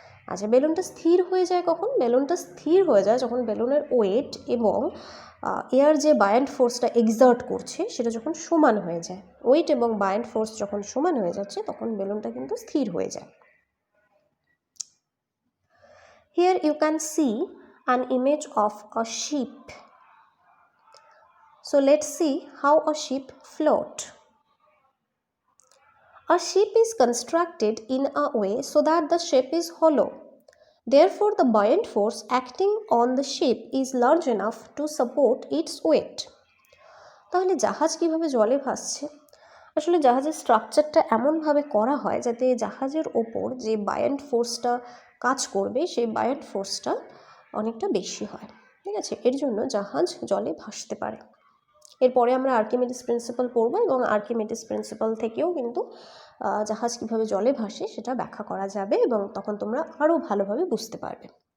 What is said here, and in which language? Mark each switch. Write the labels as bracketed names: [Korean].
[Bangla] আচ্ছা, বেলুনটা স্থির হয়ে যায় কখন? বেলুনটা স্থির হয়ে যায় যখন বেলুনের ওয়েট এবং এয়ার যে বায়ান্ট ফোর্সটা এক্সার্ট করছে সেটা যখন সমান হয়ে যায়। ওয়েট এবং বায়ান্ট ফোর্স যখন সমান হয়ে যাচ্ছে তখন বেলুনটা কিন্তু স্থির হয়ে যায়। [English] Here you can see an image of a ship. So let's see how a ship float. A ship is constructed in a way so that the shape is hollow. Therefore, the buoyant force acting on the ship is large enough to support its weight. [Bangla] তাহলে জাহাজ কিভাবে জলে ভাসছে? আসলে জাহাজের স্ট্রাকচারটা এমনভাবে করা হয় যাতে জাহাজের ওপর যে বায়ান্ট ফোর্সটা কাজ করবে সেই বায়ান্ট ফোর্সটা অনেকটা বেশি হয়। ঠিক আছে, এর জন্য জাহাজ জলে ভাসতে পারে। এরপরে আমরা আর্কিমিডিস প্রিন্সিপাল পড়ব এবং আর্কিমিডিস প্রিন্সিপাল থেকেও কিন্তু জাহাজ কীভাবে জলে ভাসে সেটা ব্যাখ্যা করা যাবে এবং তখন তোমরা আরও ভালোভাবে বুঝতে পারবে।